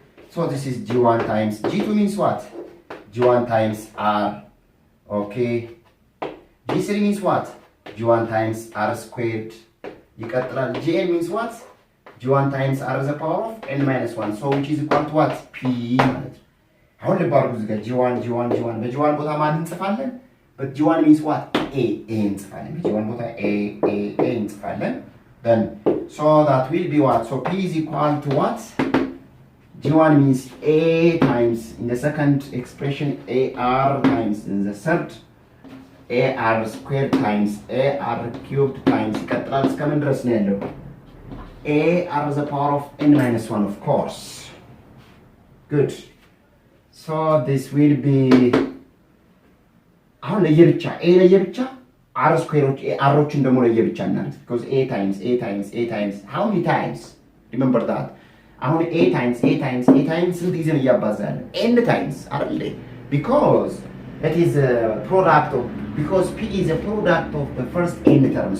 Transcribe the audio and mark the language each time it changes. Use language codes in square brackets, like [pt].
[en] So this is g1 times. g2 means what? g1 times r. Okay. g3 means what? g1 times r squared. gn means what? g1 times r to the power of n minus 1. So which is equal to what? [am] p ማለት ነው። አሁን ልባርጉ እዚህ ጋር g1 በg1 ቦታ ማን እንጽፋለን? [en] but g1 means what? [am] a እንጽፋለን። በg1 ቦታ a እንጽፋለን. [en] Then so that will be what? So p is equal to what? g1 means a times, in the second expression, ar times, in the third, ar squared times ar cubed times [am] ይቀጥላል እስከምን ድረስ ነው ያለው? [en] a r to the power of n minus 1, of course. Good. [am] So this will be, አሁን ለየብቻ a ለየብቻ r ስኩዌሮች rዎችን ደግሞ ለየብቻ እናድርግ. [en] because a times how many times? Remember that. [am] አሁን a times ስንት ጊዜ ነው እያባዛለን? [en] n times [am] አይደል? [en] because that is a product of, because p is a product of the first n term.